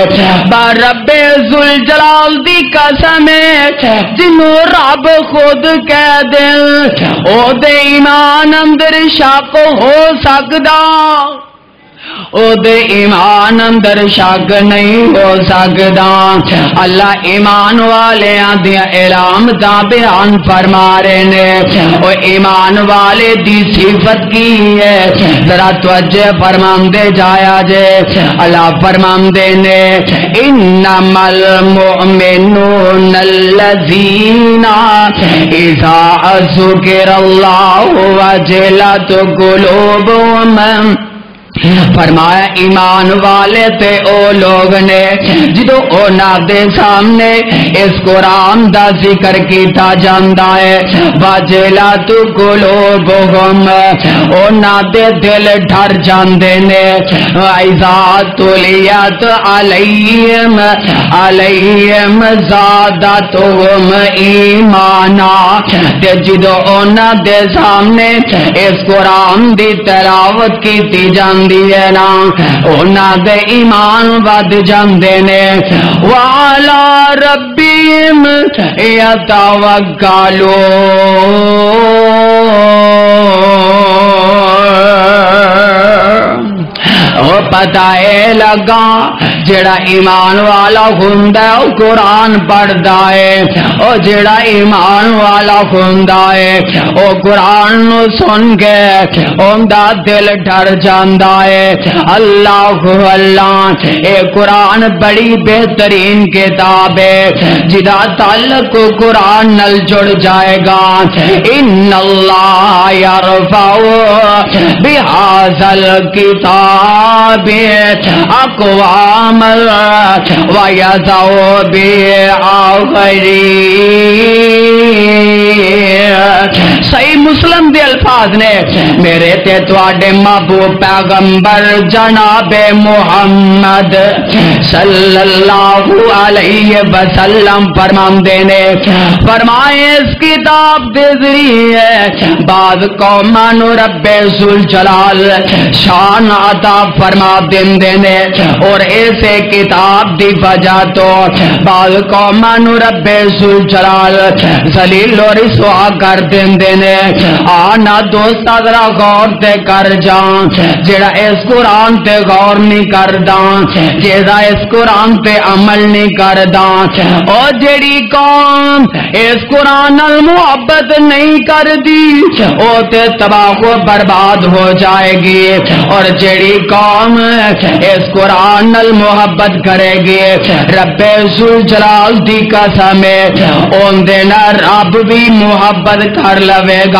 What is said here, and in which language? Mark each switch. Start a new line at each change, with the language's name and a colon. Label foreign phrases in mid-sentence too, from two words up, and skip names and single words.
Punjabi: رب ذوالجلال دی قسم جنوں رب خود کہہ دے او دے ایمان اندر شک ہو سکدا. او دے ایمان اندر شک نہیں ہو سکدا. اللہ ایمان والیاں دی علامتاں بیان فرما رہے نے. او ایمان والے دی صفت کی ہے ذرا توجہ فرماندے جایا جے. اللہ فرماندے نے
Arabic: انما المؤمنون الذین اذا ذکر اللہ وجلت قلوبہم.
Punjabi: فرمایا ایمان والے تے او لوگ نے جدو اونا دے سامنے اس قرآن دا ذکر کیتا جاندا ہے
Arabic: وجلت قلوبہم
Punjabi: اونا دے دل ڈر جاندے نے.
Arabic: اذا تلیت علیہم زادتہم ایمانا.
Punjabi: تے جدو اونا دے سامنے اس قرآن دی تلاوت کیتی جاندی ہے نا اونا دے ایمان ود جاندے نے.
Arabic: وعلی ربہم یتوکلون.
Punjabi: او پتہ اے لگا جڑا ایمان والا ہوندا ہے او قرآن پڑھدا ہے. او جڑا ایمان والا ہوندا ہے او قرآن نو سن کے اوندا دل ڈر جاندا ہے. اللہ اللہ اے قرآن بڑی بہترین کتاب ہے جدا تعلق قرآن نال جڑ جائے گا.
Arabic: ان اللہ یرفع بہذا الکتاب اقوام وَيَضَعُ بِآخَرِينَ.
Punjabi: صحیح مسلم دے الفاظ نے میرے تے تواڈے محبوب پیغمبر جناب محمد
Arabic: صلی اللہ علیہ وسلم
Punjabi: فرماندے نے فرمائے اس کتاب دے ذریعے بعض قوماں نو رب ذوالجلال شان عطا فرما دیندے نے اور ایسے کتاب دی وجہ تو بعض قوماں نو رب ذوالجلال ذلیل اور رسوا کر دیندے نے. آنا دوست ذرا غور تے کر جان جڑا اس قرآن تے غور نہیں کردا جڑا اس قرآن تے عمل نہیں کردا او جڑی قوم اس قرآن نال محبت نہیں کردی او تے تباہ و برباد ہو جائے گی. اور جڑی قوم اس قرآن نال محبت کرے گی رب ذوالجلال دی قسم اون دے نال رب بھی محبت کر لوے گا.